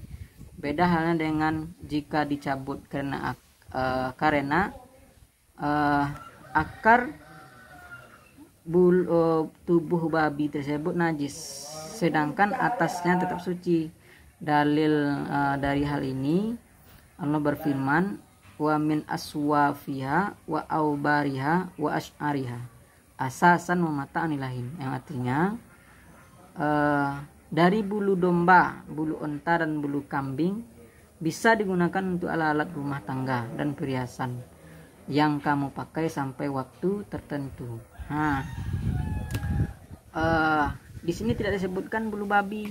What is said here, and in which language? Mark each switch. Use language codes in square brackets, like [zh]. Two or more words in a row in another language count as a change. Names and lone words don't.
[id] Beda halnya dengan jika dicabut karena akar tubuh babi tersebut najis, sedangkan atasnya tetap suci. Dalil dari hal ini, Allah berfirman, [ar] ومن أصوافها وأوبارها وأشعارها أثاثا ومتاعا إلى حين, [id] yang artinya dari bulu domba, bulu unta dan bulu kambing bisa digunakan untuk alat-alat rumah tangga dan perhiasan yang kamu pakai sampai waktu tertentu. Di sini tidak disebutkan bulu babi.